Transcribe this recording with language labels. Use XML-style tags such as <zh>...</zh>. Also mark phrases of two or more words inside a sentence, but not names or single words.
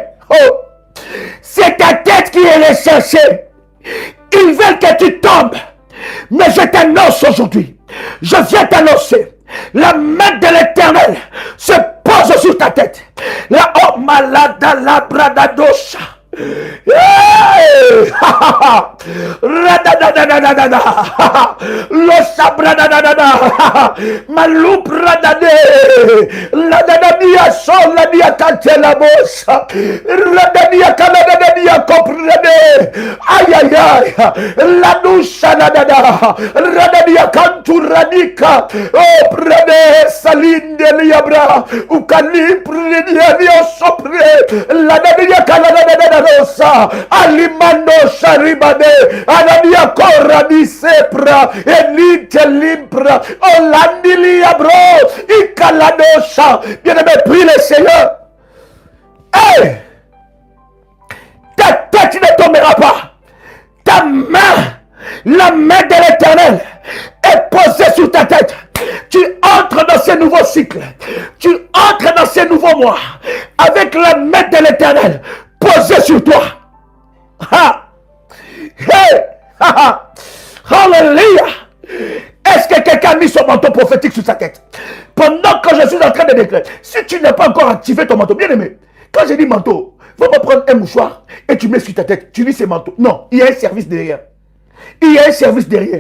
<fr>C'est ta tête qui est les chercher. Ils veulent que tu tombes. Mais je t'annonce aujourd'hui. Je viens t'annoncer. La main de l'Éternel se pose sur ta tête. La oh malade la bradadosha. Lo sabradadada malubradade la dadadia sol la dia cantela bossa radadia caladadia comprade ay ay ay la doucha la dada radadia cantu radika oh prade salinde liabra u calipre dia sopre la dadia calada rosa alimando sharibade anadia corra di sepra elite limpra olandilia bro ikaladosha. Bien-aimé, prie le Seigneur. Hey, ta tête ne tombera pas. Ta main, la main de l'Éternel est posée sur ta tête. Tu entres dans ce nouveau cycle. Tu entres dans ce nouveau mois avec la main de l'Éternel posée sur toi. Ha! Hey! Ha, ha. Hallelujah! Est-ce que quelqu'un a mis son manteau prophétique sur sa tête? Pendant que je suis en train de déclarer, si tu n'as pas encore activé ton manteau, bien aimé, quand j'ai dit manteau, il ne faut pas prendre un mouchoir et tu mets sur ta tête, tu lis ces manteaux. Non, il y a un service derrière. Il y a un service derrière.</fr>